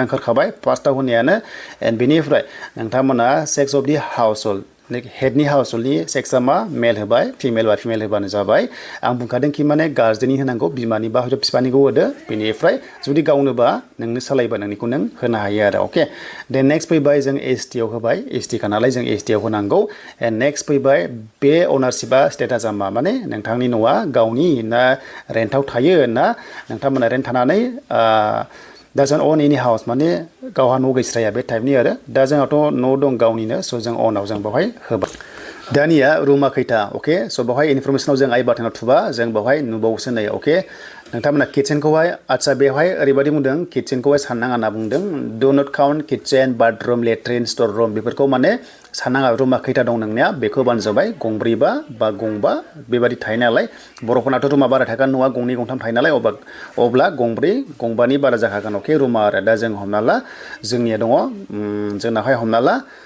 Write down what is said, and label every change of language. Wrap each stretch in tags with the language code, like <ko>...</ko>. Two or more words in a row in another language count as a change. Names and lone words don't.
<brx>ओंखारखाबाय फार्स्टआव होनायानो एन्ड बेनिफ्राय नोंथांमोना</brx> <en>sex of the house hold head house hold sex</en> <brx>मा मेल होबाय फिमेल बा फिमेल होबानो जाबाय आं बुंखादों कि माने गार्जेननि होनांगौ बिमानि बा हयथ' बिफानिखौ होदो बेनिफ्राय जुदि गावनोबा नोंनो सालायबा नोंनिखौ नों होनो हायो आरो अके देन नेक्स्ट फैबाय जों एसटिआव होबाय एसटिखा नालाय जों एसटिआव होनांगौ एन्ड नेक्स्ट फैबाय बे अनारशिपआ स्टेटासआ मा माने नोंथांनि न'आ गावनि ना रेन्टआव थायो ना नोंथांमोना रेन्ट थानानै</brx> <en>doesn't own any house</en> <brx>माने गावहा न' गैस्राया बे टाइपनि आरो दा जोंहाथ' न' दं गावनिनो स' जों अनाव जों बेवहाय होबाय दानिया रुमा खैथा अके स' बेवहाय इनफरमेसनाव जों आइ बाटनाव थुबा जों बेवहाय नुबावोसो नै अके नोंथांमोना किटचेनखौहाय आदसा बेवहाय ओरैबायदि बुंदों किटचेनखौहाय साननाङा होनना बुंदों</brx> <en>do not count kitchen bathroom latrine store room</en> <brx>बेफोरखौ माने साननाङा रुमा खैथा दं नोंनिया बेखौ होबानो जाबाय गंब्रैबा बा गंबा बेबादि थायो नालाय बर'फोरनाथ' रुमा बारा थागोन न'आ गंनै गंथाम थायो नालाय अब्ला गंब्रै गंबानि बारा जाखागोन अके रुमा आरो दा जों हमना ला जोंनिया दङ जोंनावहाय हमना ला</brx>